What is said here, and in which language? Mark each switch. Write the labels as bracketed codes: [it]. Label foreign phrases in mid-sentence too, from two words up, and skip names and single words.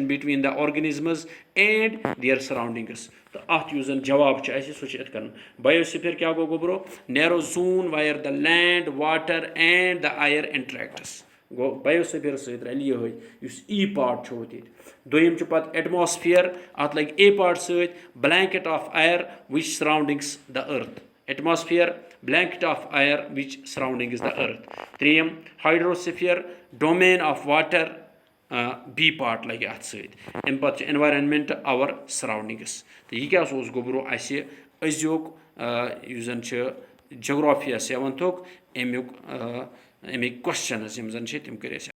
[en] between the organisms and their surroundings [ks] تہٕ اَتھ یُس زَن جواب چھُ اَسہِ سُہ چھُ یِتھ کٔنۍ بَیوسِفِیر کیٛاہ گوٚو گوٚبرو [en] narrow zone where the land water and the air interacts [ks] گوٚو بَیوسِفِیرَس سۭتۍ رَلہِ یِہوٚے یُس [en] A part [ks] چھُ ییٚتہِ دوٚیِم چھُ پَتہٕ ایٹماسفِیر اَتھ لَگہِ [en] A part [ks] سۭتۍ [en] blanket of air which surrounding the earth atmosphere, blanket of air which surrounding is the earth. 3 hydrosphere, domain of water, B part [ks] لَگہِ اَتھ سۭتۍ. اَمہِ پتہٕ چھُ [en] environment our surroundings. [ks] تہٕ یہِ کیٛاہ اوس گوٚبرو اَسہِ أزیُک یُس زن چھُ جغرافیہ 7th اَمیُک اَمِکۍ questions یِم زن چھِ تِم کٔرۍ اَسہِ